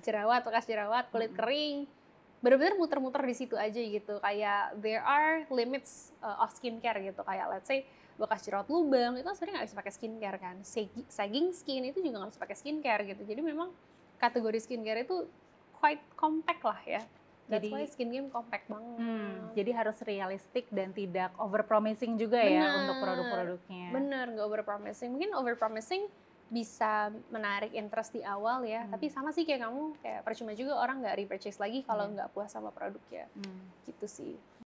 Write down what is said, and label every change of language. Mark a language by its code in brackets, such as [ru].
[id] Jerawat, bekas jerawat, kulit kering, bener-bener muter-muter di situ aja gitu. Kayak [en] there are limits of skincare [id] gitu. Kayak [en] let's say [id] bekas jerawat lubang itu sebenarnya nggak bisa pakai skincare kan. Sagging skin itu juga nggak bisa pakai skincare gitu. Jadi memang kategori skincare itu [en] quite compact [id] lah ya. [en] That's why skin game compact [id] banget. Jadi harus realistik dan tidak [en] over promising [id] juga ya untuk produk-produknya. Bener, nggak [en] over promising. [id] Mungkin over promising bisa menarik interest di awal ya. Tapi sama sih kayak kamu, kayak percuma juga orang nggak repurchase lagi kalau nggak puas sama produknya. Gitu sih.